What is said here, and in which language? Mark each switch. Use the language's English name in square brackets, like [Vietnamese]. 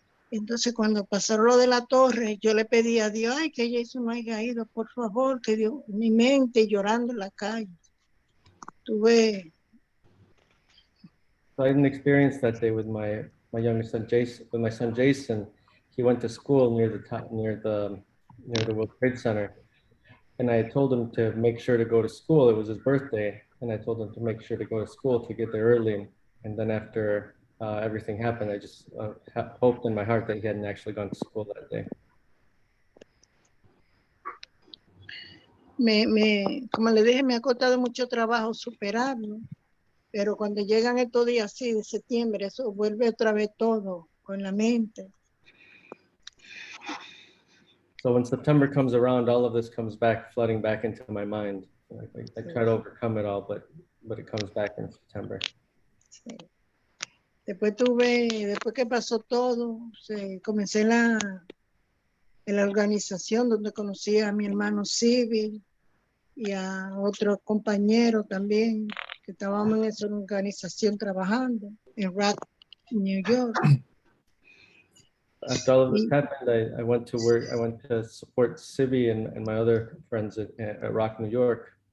[Spanish] Entonces, cuando pasaron lo de la torre, yo le pedí a Dios, ay, que Jason no haya ido, por favor, que Dios, mi mente llorando en la calle. Tuve... [English] So I didn't experience that day with my younger son Jason. With my son Jason, he went to school near the World Trade Center, and I told him to make sure to go to school. It was his birthday, and I told him to make sure to go to school, to get there early. And then after everything happened, I just hoped in my heart that he hadn't actually gone to school that day. [Spanish] Como le dije, me ha costado mucho trabajo superarlo, pero cuando llegan estos días así de septiembre, eso vuelve otra vez todo con la mente. [English] So when September comes around, all of this comes back, flooding back into my mind. I try to overcome it all, but it comes back in September. [Spanish] Sí. Después que pasó todo, comencé en la organización donde conocí a mi hermano Civil y a otros compañeros también que estábamos en esa organización trabajando en Rock, New York. [English] After all of this happened, I went to work. I went to support Civi and my other friends at Rock, New York.